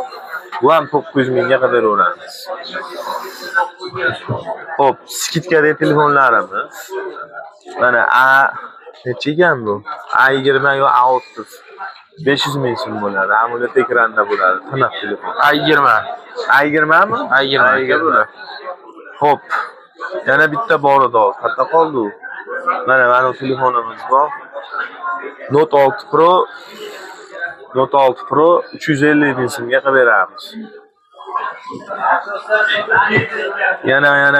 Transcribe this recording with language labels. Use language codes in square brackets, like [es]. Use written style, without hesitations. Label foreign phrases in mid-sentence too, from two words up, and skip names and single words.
[uz] Bu ham 900 mingga qilib beraveramiz. Hop, skitkadagi telefonlarimiz. Mana necha ekan bu? A20 yo A30. 500 ming so'm bo'ladi. AMOLED ekranda bo'ladi. Tiniq telefon. A20. A20 mi? A20 bo'ladi. Hop. Yana bitta bor edi. Qayerda qoldi u? Mana telefonimiz bor. Note 6 Pro 350 ming so'mga qilib beramiz. Yana.